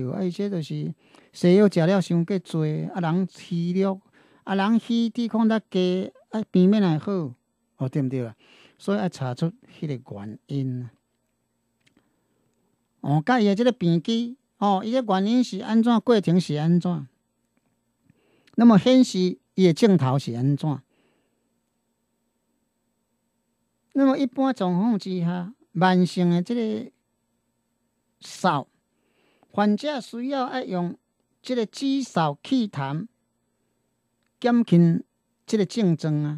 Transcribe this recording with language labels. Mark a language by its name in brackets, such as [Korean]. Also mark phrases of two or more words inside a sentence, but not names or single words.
[Min Nan Chinese] 伊这就是西药食了伤过多，人虚弱，人虚抵抗力低，病免会好，对毋对啦？所以爱查出迄个原因。甲伊的即个病机，伊的原因是安怎？过程是安怎？那么显示伊的症头是安怎？那么一般状况之下，慢性的即个扫，患者需要爱用即个止扫祛痰，减轻即个症状啊。